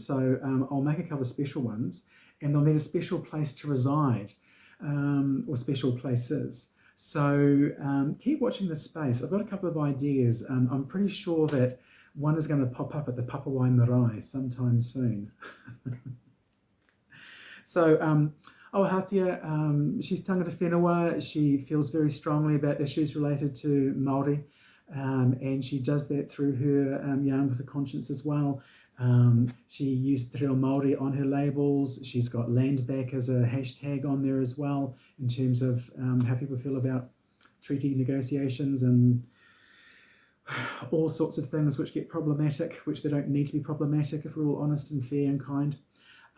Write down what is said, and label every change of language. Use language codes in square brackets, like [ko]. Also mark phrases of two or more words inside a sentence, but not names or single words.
[en] So I'll make a couple of special ones, and they'll need a special place to reside, or special places. So keep watching this space. I've got a couple of ideas. I'm pretty sure that one is going to pop up at the Papawai Marae sometime soon. So Oahatia, she's [mi] tangata whenua. [en] She feels very strongly about issues related to Māori, and she does that through her yarn with a conscience as well. She used Te Reo Māori on her labels. She's got land back as a hashtag on there as well, in terms of how people feel about treaty negotiations and all sorts of things which get problematic, which they don't need to be problematic if we're all honest and fair and kind.